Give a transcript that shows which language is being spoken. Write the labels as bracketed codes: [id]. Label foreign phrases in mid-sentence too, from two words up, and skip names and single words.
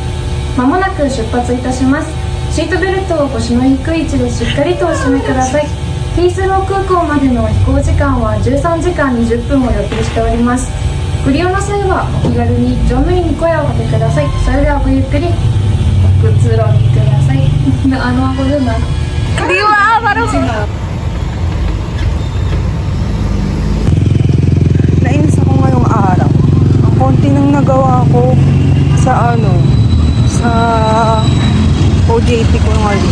[ja] まもなく出発いたします。シートベルトを腰の低い位置でしっかりとお締めください。ヒースロー空港までの飛行時間は13時間20分を予定しております。ご利用の際はお気軽に乗務員に声をかけください。それではごゆっくりご通路にください。 [tl] ako dun ah. Di ba? Parang nainis ako ngayong araw. Ang konti nang nagawa ko sa sa OJT ko ngayon.